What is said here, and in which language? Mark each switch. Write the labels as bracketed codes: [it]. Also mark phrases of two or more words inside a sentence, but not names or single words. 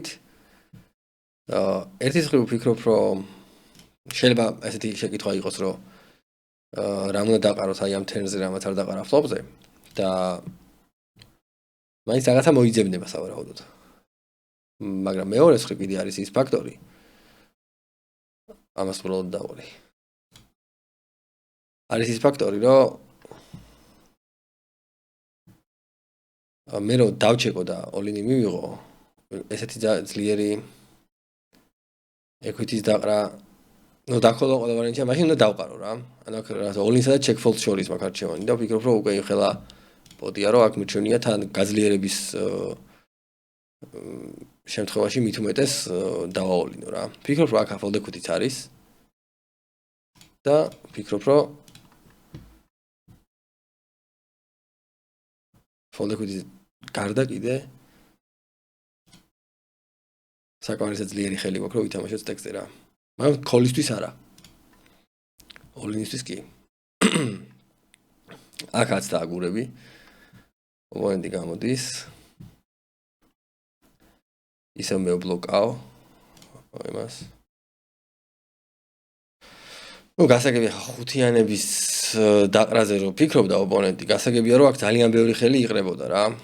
[ka] ერთის მხრივ ვფიქრობ, რომ შეიძლება ესეთი შეკითხვა იყოს, რომ რამ უნდა დაყაროთ აი ამ turn-ზე, რამაც არ დაყარა flop-ზე და მაინც რაღაცა მოიძებნება სავარაუდოდ. მაგრამ მეორე მხრივ კიდე არის ის ფაქტორი. ამას უბრალოდ დავყოლი. არის ის ფაქტორი, რომ მე რო დავჩეკო და all-in მივიღო, ესეთი ძლიერი equity-ის დაყრა, ნუ დაქოლო ყველა ვარიანტია, მაშინ უნდა დავყარო რა. ანუ აქ all-in-სა და [en] check fold [ka] შორის მაქვს არჩევანი და ვფიქრობ, რომ უკვე იხელა პოტია, რომ აქ მირჩევნია თან გაძლიერების შემთხვევაში მით უმეტეს დავაოლინო რა. ვფიქრობ, რომ აქ [en] fold equity-ც [ka] არის და ვფიქრობ, რომ [en] fold equity-ს [ka] გარდა კიდე საკმარისად ძლიერი ხელი გვაქვს, რომ ვითამაშოთ ტექსტზე რა. მაგრამ call-ისთვის არა. all-in-ისთვის კი. აქაც დააგურები. ოპონენტი გამოდის. ისევ მე ვბლოკავ იმას. ნუ გასაგებია ხუთიანების დაყრაზე რომ ფიქრობდა ოპონენტი, გასაგებია რომ აქ ძალიან ბევრი ხელი იყრებოდა რა.